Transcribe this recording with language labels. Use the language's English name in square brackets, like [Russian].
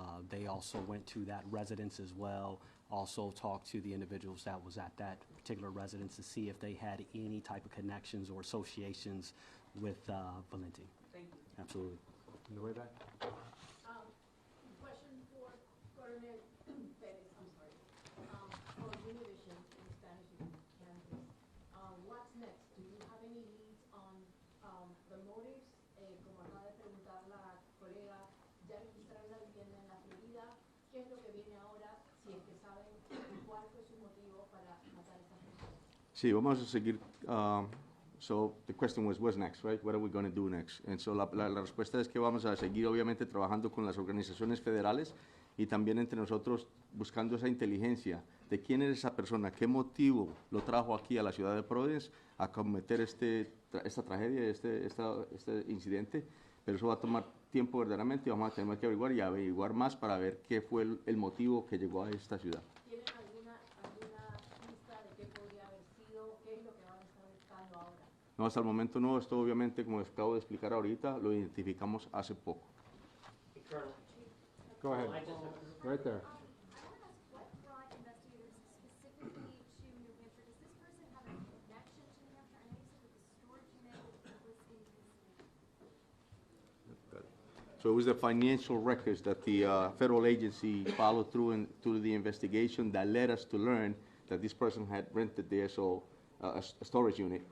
[English] They also went to that residence as well, also talked to the individuals that was at that particular residence to see if they had any type of connections or associations with Valente. Thank you. Absolutely. In the way back. Question for Coronel Perez, I'm sorry. For Univision in Spanish in Kansas, what's next? Do you have any leads on the motives? [Spanish] Como acaba de preguntar la colega, ya registraron la vivienda en la Florida. ¿Qué es lo que viene ahora? Si es que saben cuál fue su motivo para matar a esta persona. Sí, vamos a seguir. [English] So the question was, what's next, right? What are we going to do next? And so [Spanish] la respuesta es que vamos a seguir, obviamente, trabajando con las organizaciones federales y también entre nosotros buscando esa inteligencia de quién es esa persona, qué motivo lo trajo aquí a la ciudad de Providence a cometer esta tragedia, este incidente. Pero eso va a tomar tiempo verdaderamente y vamos a tener que averiguar más para ver qué fue el motivo que llegó a esta ciudad. ¿Tienen alguna pista de qué podría haber sido? ¿Qué es lo que van a estar buscando ahora? No, hasta el momento no. Esto obviamente, como les acabo de explicar ahorita, lo identificamos hace poco. [English] Go ahead. Right there. What brought investigators specifically to New Hampshire? Does this person have a connection to New Hampshire? I know you said that the storage unit was in his name. So it was the financial records that the federal agency followed through the investigation that led us to learn that this person had rented there, so a storage unit.